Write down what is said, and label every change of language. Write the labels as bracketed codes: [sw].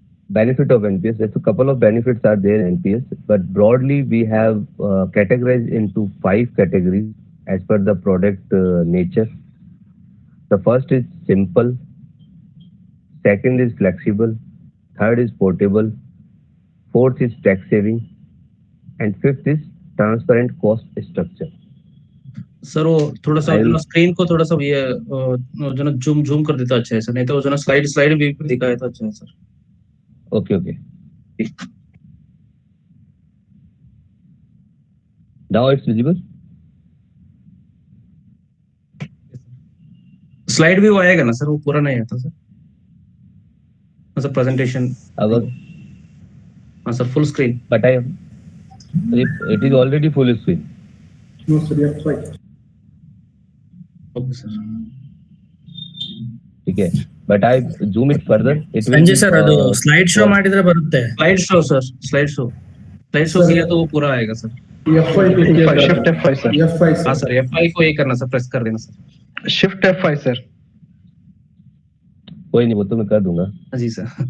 [en] Benefit of NPS. There's a couple of benefits are there in NPS, but broadly we have categorized into 5 categories as per the product nature. The first is simple, second is flexible, third is portable, fourth is tax saving, and fifth is transparent cost structure. [hi] Sir वो थोड़ा सा जो screen को थोड़ा सा ये जो ना जूम कर देता अच्छा है सर, नहीं तो जो ना स्लाइड भी दिखाया था अच्छा है sir. [en] Okay. Now it's visible. [hi] Slide भी वो आएगा ना सर, वो पूरा नहीं आता सर. सर प्रेजेंटेशन अगर हाँ sir full screen. [en] But it is already full screen. No sir, you have tried. [hi] Okay sir. ठीक है, [en] but I zoom it further. It will [kn] Sanjay sir ಅದು ಸ್ಲೈಡ್ ಶೋ ಮಾಡಿದ್ರೆ ಬರುತ್ತೆ. [en] slide show sir, slide show [hi] किया तो वो पूरा आएगा sir. [en] Shift F5 sir. F5 sir. [hi] हाँ सर F5 को ये करना सर, प्रेस कर देना सर. [en] Shift F5 sir. [hi] कोई नहीं, वो तो मैं कर दूंगा. हाँ जी सर.